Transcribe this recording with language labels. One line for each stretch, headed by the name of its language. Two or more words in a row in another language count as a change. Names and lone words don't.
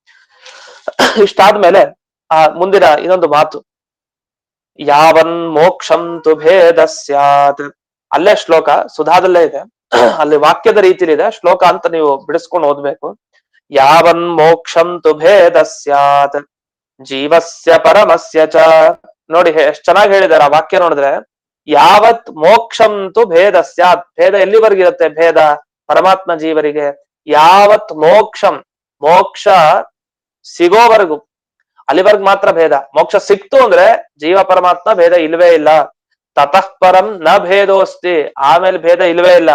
Kannada: ಇಷ್ಟಾದ್ಮೇಲೆ ಮುಂದಿನ ಇನ್ನೊಂದು ಮಾತು,
Sanskrit: ಯಾವನ್ ಮೋಕ್ಷಂ ತು ಭೇದ ಸ್ಯಾತ್.
Kannada: ಅಲ್ಲೇ ಶ್ಲೋಕ ಸುಧಾದಲ್ಲೇ ಇದೆ, ಅಲ್ಲಿ ವಾಕ್ಯದ ರೀತಿಲಿ ಇದೆ, ಶ್ಲೋಕ ಅಂತ ನೀವು ಬಿಡಿಸ್ಕೊಂಡು ಓದ್ಬೇಕು.
Sanskrit: ಯಾವನ್ ಮೋಕ್ಷಂ ತು ಭೇದ ಸ್ಯಾತ್ ಜೀವಸ್ಯ ಪರಮಸ್ಯ ಚ.
Kannada: ನೋಡಿ ಎಷ್ಟ್ ಚೆನ್ನಾಗಿ ಹೇಳಿದಾರೆ ಆ ವಾಕ್ಯ ನೋಡಿದ್ರೆ.
Sanskrit: ಯಾವತ್ ಮೋಕ್ಷಂ ತು ಭೇದ ಸ್ಯಾತ್,
Kannada: ಭೇದ ಎಲ್ಲಿವರೆಗಿರುತ್ತೆ? ಭೇದ ಪರಮಾತ್ಮ ಜೀವರಿಗೆ.
Sanskrit: ಯಾವತ್ ಮೋಕ್ಷಂ,
Kannada: ಮೋಕ್ಷ ಸಿಗೋವರೆಗೂ ಅಲ್ಲಿವರೆಗೂ ಮಾತ್ರ ಭೇದ. ಮೋಕ್ಷ ಸಿಕ್ತು ಅಂದ್ರೆ ಜೀವ ಪರಮಾತ್ಮ ಭೇದ ಇಲ್ವೇ ಇಲ್ಲ.
Sanskrit: ತತಃ ಪರಂ ನ ಭೇದೋಸ್ತಿ,
Kannada: ಆಮೇಲೆ ಭೇದ ಇಲ್ವೇ ಇಲ್ಲ.